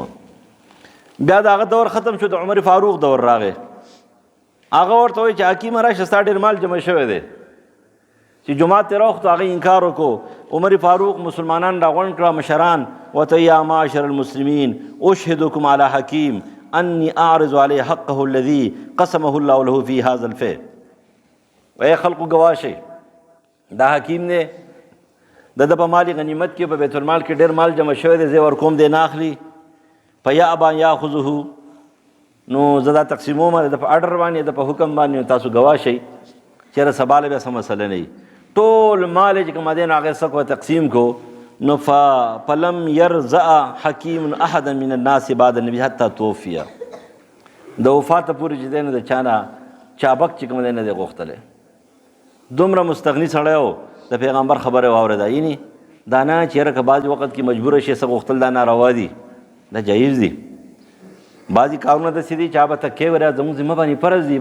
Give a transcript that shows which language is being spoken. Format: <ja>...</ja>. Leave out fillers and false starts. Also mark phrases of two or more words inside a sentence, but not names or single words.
<ps>بیا د هغه دور ختم شو، د عمر فاروق دور راغی، هغه ورته وایي چې حکیمه راشه ستا ډېر مال جمع شوی دی، چې جماعت ته راوخت هغه انکار وکړو. عمر فاروق مسلمانان راغونډ کړه مشران وته</ps> <ar>یا معاشر المسلمین اشهدکم علی حکیم انی اعرض علی حقه الذي قسمه الله له فی هذا الفی.</ar> <ps>اے خلقو گواه شئ دا حکیم دی د په مال غنیمت کې په بیت المال کې ډېر مال جمع شوی دی زه ورکوم دی نه اخلي</ps> <ar>فیأبی ان یاخذه</ar> <ps>نو زه دا تقسیموم د په اډر باندې د په حکم باندې تاسو گواه شئ چېرې سبا له بیا څه مسله نه وي. ټول مال چې کوم دی نو هغې څه کو تقسیم کو نو</ps> <ar>فلم یرزع حکیم احدا من الناس بعد النبي حتی توفی.</ar> <ps>د وفاته پورې چې دی نو د چا نه چابک چې کوم دی نه دی غوښتلی. دومره مستغني سړی و د پیغمبر خبره واورېده یعنې دا نه چې یاره که بعضې وخت کې مجبوره شي څه غوښتل دا ناروا دي دا جایز دي. بعضې کارونه داسې دي چې هغه به تکې وریا زموږ ذمه باندې فرض دي.</ps>